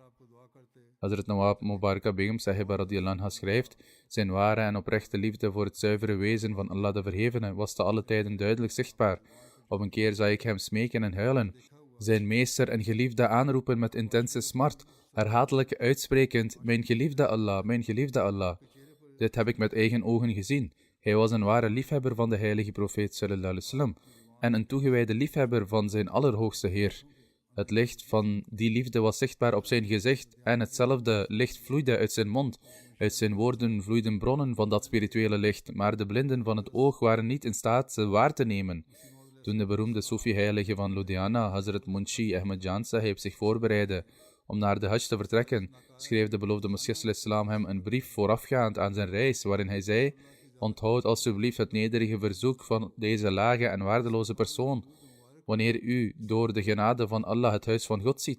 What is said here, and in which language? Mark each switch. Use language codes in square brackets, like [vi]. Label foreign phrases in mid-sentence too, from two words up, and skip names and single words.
[nl] Hazrat Nawab Mubaraka Begum Sahiba [ar] رضي الله عنها [nl] schrijft: zijn ware en oprechte liefde voor het zuivere wezen van Allah de Verhevene was te alle tijden duidelijk zichtbaar. Op een keer zag ik hem smeken en huilen, zijn meester en geliefde aanroepen met intense smart, herhaaldelijk uitsprekend: mijn geliefde Allah, mijn geliefde Allah. Dit heb ik met eigen ogen gezien. Hij was een ware liefhebber van de heilige profeet [ar] صلى الله عليه وسلم [nl] en een toegewijde liefhebber van zijn allerhoogste Heer. Het licht van die liefde was zichtbaar op zijn gezicht en hetzelfde licht vloeide uit zijn mond. Uit zijn woorden vloeiden bronnen van dat spirituele licht, maar de blinden van het oog waren niet in staat ze waar te nemen. Toen de beroemde Soefi-heilige van Ludhiana, Hazrat Munshi Ahmed Jan Sahib, zich voorbereidde om naar de Hajj te vertrekken, schreef de beloofde Messias Islam hem een brief voorafgaand aan zijn reis, waarin hij zei: onthoud alsjeblieft het nederige verzoek van deze lage en waardeloze persoon, wanneer u door de genade van Allah het huis van God ziet.